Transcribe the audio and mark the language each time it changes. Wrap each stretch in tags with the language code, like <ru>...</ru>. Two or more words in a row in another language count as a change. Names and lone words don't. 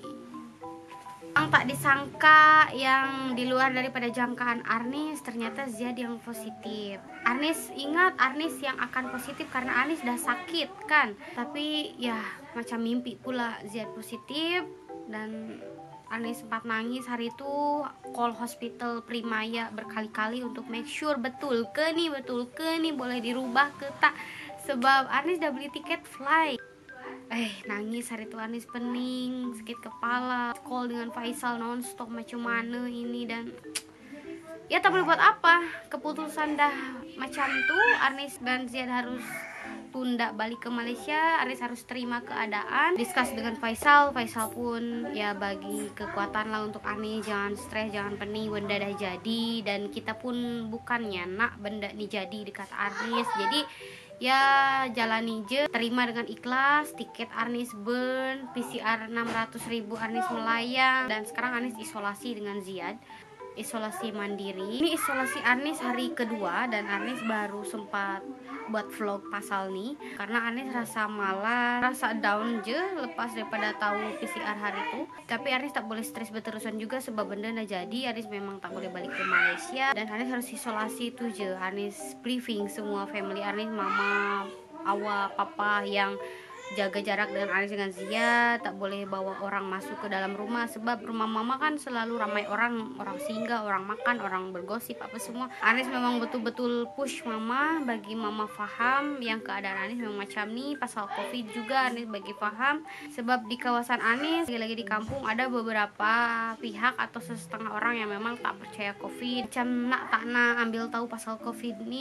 <ms>Yang tak disangka, yang di luar daripada jangkaan Arnis, ternyata Ziad yang positif. Arnis ingat Arnis yang akan positif karena Arnis udah sakit kan. Tapi ya macam mimpi pula Ziad positif. Dan Arnis sempat nangis hari itu,</ms> <en>call hospital</en> <ms>Primaya berkali-kali untuk</ms> <en>make sure</en> <ms>betul ke nih boleh dirubah ke tak. Sebab Arnis udah beli tiket flight. Nangis hari itu, Arnis pening, sakit kepala, call dengan Faisal nonstop macam mana ini. Dan ya tak boleh buat apa, keputusan dah macam tuh. Arnis dan Ziad harus tunda balik ke Malaysia. Arnis harus terima keadaan, discuss dengan Faisal. Faisal pun ya bagi kekuatan lah untuk Arnis, jangan stres, jangan pening, benda dah jadi. Dan kita pun bukannya nak benda ni jadi dekat Arnis. Jadi ya jalani je, terima dengan ikhlas. Tiket Arnis burn, PCR 600.000 Arnis melayang. Dan sekarang Arnis isolasi dengan Ziad, isolasi mandiri. Ini isolasi Arnis hari kedua dan Arnis baru sempat buat vlog pasal nih karena Arnis rasa malas, rasa down je lepas daripada tahu PCR hari itu. Tapi Arnis tak boleh stres berterusan juga sebab benda dah jadi. Arnis memang tak boleh balik ke Malaysia dan Arnis harus isolasi tu je. Arnis briefing semua family Arnis, mama, Awa, papa yang jaga jarak dengan Arnis dengan Zia. Tak boleh bawa orang masuk ke dalam rumah sebab rumah mama kan selalu ramai orang singgah, orang makan, orang bergosip apa semua. Arnis memang betul-betul push mama, bagi mama faham yang keadaan Arnis memang macam ni. Pasal COVID juga Arnis bagi faham sebab di kawasan Arnis, lagi-lagi di kampung, ada beberapa pihak atau setengah orang yang memang tak percaya COVID, macam tak nak ambil tahu pasal COVID ni.</ms>